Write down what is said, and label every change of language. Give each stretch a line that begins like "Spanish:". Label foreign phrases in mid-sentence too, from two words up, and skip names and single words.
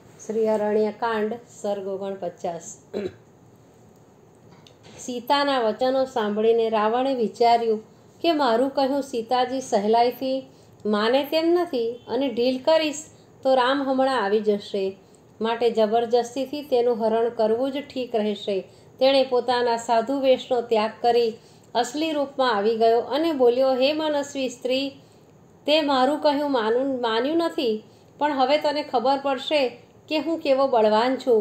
Gujarati: શ્રી અરણ્યકાંડ સર્ગ 49। સીતાનાં વચનો સાંભળીને રાવણે વિચાર્યું કે મારું કહ્યું સીતાજી સહેલાઈથી માને તેમ નથી અને ઢીલ કરીશ તો રામ હમણાં આવી જશે, માટે જબરજસ્તીથી તેનું હરણ કરવું જ ઠીક રહેશે। તેણે પોતાના સાધુ વેશનો ત્યાગ કરી અસલી રૂપમાં આવી ગયો અને બોલ્યો, હે મનસ્વી સ્ત્રી, તે મારું કહ્યું માન્યું નથી, પણ હવે તને ખબર પડશે કે હું કેવો બળવાન છું।